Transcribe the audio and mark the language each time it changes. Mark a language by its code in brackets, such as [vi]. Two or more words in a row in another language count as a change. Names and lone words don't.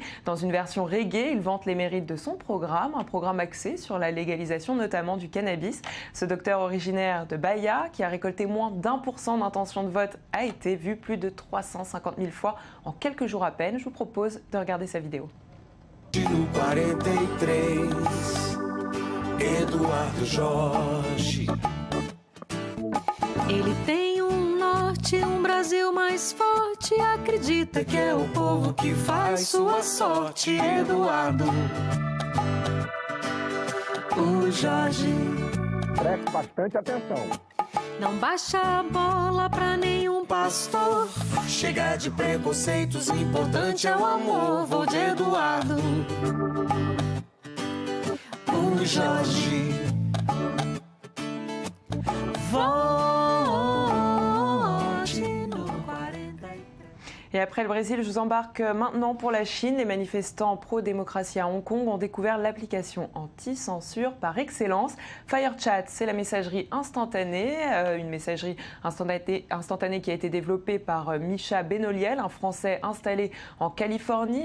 [fr] Dans une version reggae, il vante les mérites de son programme, un programme axé sur la légalisation notamment du cannabis. Ce docteur originaire de Bahia, qui a récolté moins d'1% d'intention de vote, a été vu plus de 350 000 fois en quelques jours à peine. Je vous propose de regarder sa vidéo. [pt] No 43, Eduardo Jorge. Ele tem norte, Brasil mais forte. Acredita que é o povo que faz sua sorte. Eduardo, o Jorge. Preste bastante atenção. Não baixa a bola pra nenhum pastor. Chega de preconceitos, o importante é o amor. Vou de Eduardo, o Jorge. [fr] Et après le Brésil, je vous embarque maintenant pour la Chine. Les manifestants pro-démocratie à Hong Kong ont découvert l'application anti-censure par excellence. FireChat, c'est la messagerie instantanée, une messagerie instantanée qui a été développée par Misha Benoliel, un Français installé en Californie.